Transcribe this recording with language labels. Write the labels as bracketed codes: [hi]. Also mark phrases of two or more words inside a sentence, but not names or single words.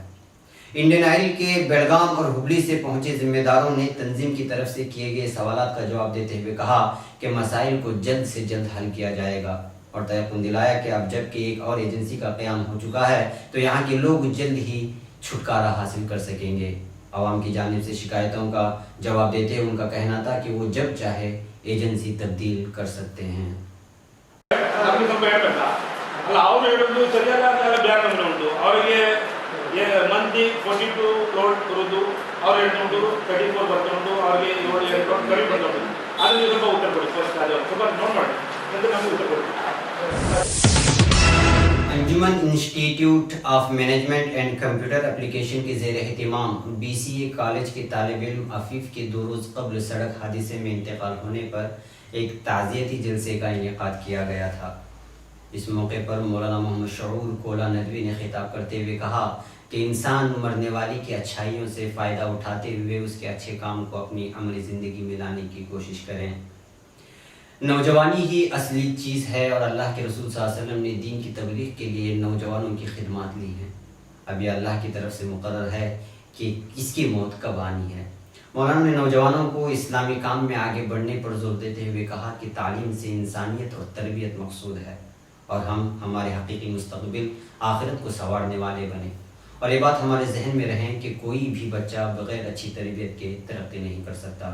[ur] انڈین آئل کے بیلگام اور ہبلی سے پہنچے ذمہ داروں نے تنظیم کی طرف سے کیے گئے سوالات کا جواب دیتے ہوئے کہا کہ مسائل کو جلد سے جلد حل کیا جائے گا اور تیقن دلایا کہ اب جب کہ ایک اور ایجنسی کا قیام ہو چکا ہے تو یہاں کے لوگ جلد ہی چھٹکارا حاصل کر سکیں گے. عوام کی جانب سے شکایتوں کا جواب دیتے ہوئے ان کا کہنا تھا کہ وہ جب چاہے ایجنسی تبدیل کر سکتے ہیں. [kn] ನಮಗೆ ಸ್ವಲ್ಪ ಹೇಳ್ಬೇಕಾ ಅಲ್ಲ ಅವ್ರು ಹೇಳೋದು ಸರಿಯಾದ ಬ್ಯಾಗ್ ನಮ್ಗೆ ಉಂಟು ಅವರಿಗೆ ಮಂದಿ 42 ಲೋಡ್ ಬರೋದು ಅವ್ರು ಹೇಳ್ಕೊಂಡು 34 ಬರ್ತಾ ಉಂಟು ಅವ್ರಿಗೆ 7 ಕಡಿಮೆ ಬರ್ತಾ ಉಂಟು ಅದನ್ನು ಸ್ವಲ್ಪ ಉತ್ತರ ಕೊಡಿ ಫಸ್ಟ್ ಅದು ಸ್ವಲ್ಪ ನೋಟ್ ಮಾಡಿ ನಂತರ ನಮಗೆ ಉತ್ತರ ಕೊಡಿ. [ur] انجمن انسٹیٹیوٹ آف مینجمنٹ اینڈ کمپیوٹر ایپلیکیشن کے زیر اہتمام BCA کالج کے طالب علم عفیف کے 2 روز قبل سڑک حادثے میں انتقال ہونے پر ایک تعزیتی جلسے کا انعقاد کیا گیا تھا. اس موقع پر مولانا محمد شعور کولا ندوی نے خطاب کرتے ہوئے کہا کہ انسان مرنے والی کی اچھائیوں سے فائدہ اٹھاتے ہوئے اس کے اچھے کام کو اپنی عملی زندگی میں لانے کی کوشش کریں. نوجوانی ہی اصلی چیز ہے اور اللہ کے رسول [ar] صلى الله عليه وسلم [ur] نے دین کی تبلیغ کے لیے نوجوانوں کی خدمت لی ہے. اب یہ اللہ کی طرف سے مقرر ہے کہ اس کی موت کب آنی ہے. مولانا نے نوجوانوں کو اسلامی کام میں آگے بڑھنے پر زور دیتے ہوئے کہا کہ تعلیم سے انسانیت اور تربیت مقصود ہے اور ہم ہمارے حقیقی مستقبل آخرت کو سنوارنے والے بنے اور یہ بات ہمارے ذہن میں رہیں کہ کوئی بھی بچہ بغیر اچھی تربیت کے ترقی نہیں کر سکتا.